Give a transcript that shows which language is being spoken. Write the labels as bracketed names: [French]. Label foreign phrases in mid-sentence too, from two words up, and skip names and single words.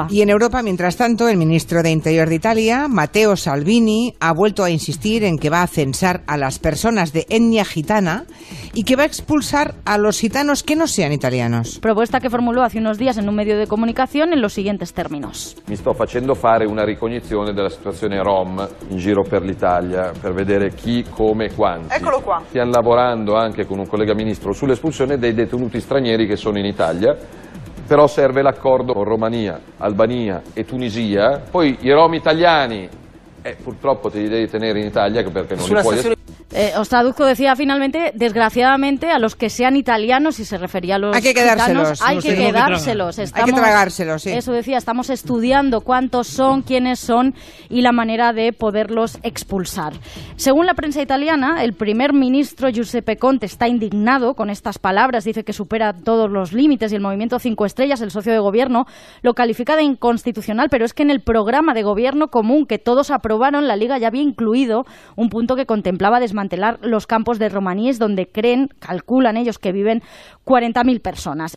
[Spanish] Y en Europa, mientras tanto, el ministro de Interior de Italia, Matteo Salvini, ha vuelto a insistir en que va a censar a las personas de etnia gitana y que va a expulsar a los gitanos que no sean italianos. Propuesta que formuló hace unos días en un medio de comunicación en los siguientes términos. [Italian] Mi sto facendo fare una ricognizione della situazione rom in giro per l'Italia per vedere chi, come e quanti. Eccolo qua. Stiamo lavorando anche con un collega ministro sull'espulsione dei detenuti stranieri che sono in Italia. Però serve l'accordo con Romania, Albania e Tunisia. Poi i rom italiani purtroppo te li devi tenere in Italia perché non li puoi... [Spanish] Os traduzco, decía finalmente, desgraciadamente, a los que sean italianos, y se refería a los hay que quedárselos, gitanos, hay que quedárselos. Hay que tragárselos, sí. Eso decía, estamos estudiando cuántos son, quiénes son y la manera de poderlos expulsar. Según la prensa italiana, el primer ministro Giuseppe Conte está indignado con estas palabras, dice que supera todos los límites, y el movimiento 5 Estrellas, el socio de gobierno, lo califica de inconstitucional, pero es que en el programa de gobierno común que todos aprobaron, la Liga ya había incluido un punto que contemplaba desmantelar desmantelar los campos de romaníes donde calculan ellos que viven 40.000 personas.